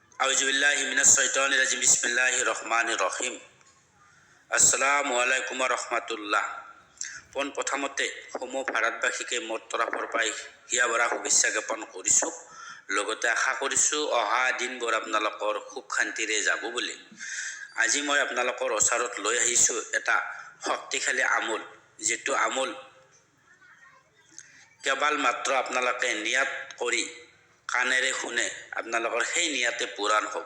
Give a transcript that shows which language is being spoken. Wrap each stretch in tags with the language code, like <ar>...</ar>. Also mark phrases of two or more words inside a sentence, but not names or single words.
<ar>أعوذ بالله من الشيطان الرجيم بسم الله الرحمن الرحيم. السلام عليكم رحمة الله.</ar> <as>পোন প্ৰথমতে সমূহ ভাৰতবাসীকে মোৰ তৰফৰ পৰাই হিয়া ভৰা শুভেচ্ছা জ্ঞাপন কৰিছোঁ। লগতে আশা কৰিছোঁ অহা দিনবোৰ আপোনালোকৰ সুখ শান্তিৰে যাব বুলি। আজি মই আপোনালোকৰ ওচৰত লৈ আহিছোঁ এটা শক্তিশালী আমোল, যিটো আমোল কেৱল মাত্ৰ আপোনালোকে নিয়াত কৰি কাণেৰে শুনে আপোনালোকৰ সেই নিয়াতে পূৰণ হ'ব।</as>